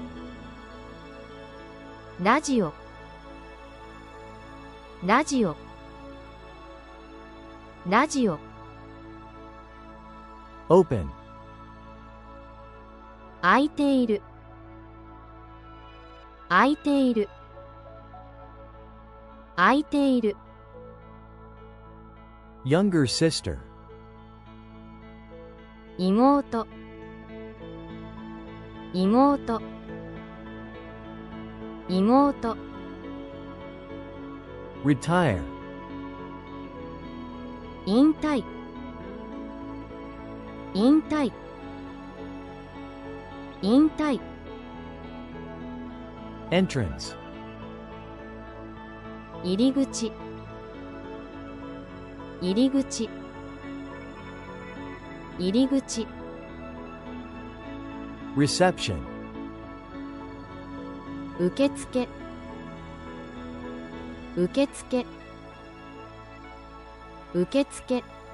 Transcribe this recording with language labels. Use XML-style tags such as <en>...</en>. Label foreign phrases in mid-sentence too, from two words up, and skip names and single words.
<ja>ラジオ、ラジオ、ラジオ、</ja> <en>Open.</en> <ja>開いている、開いている、開いている、</ja> <en>Younger sister.</en> <ja>妹、妹、妹、</ja> <en>Retire.</en> <ja>引退、引退、引退、</ja> <en>Entrance.</en> <ja>入り口、入り口、入り口、</ja> <en>Reception.</en> <ja>受付、受付、受付、</ja>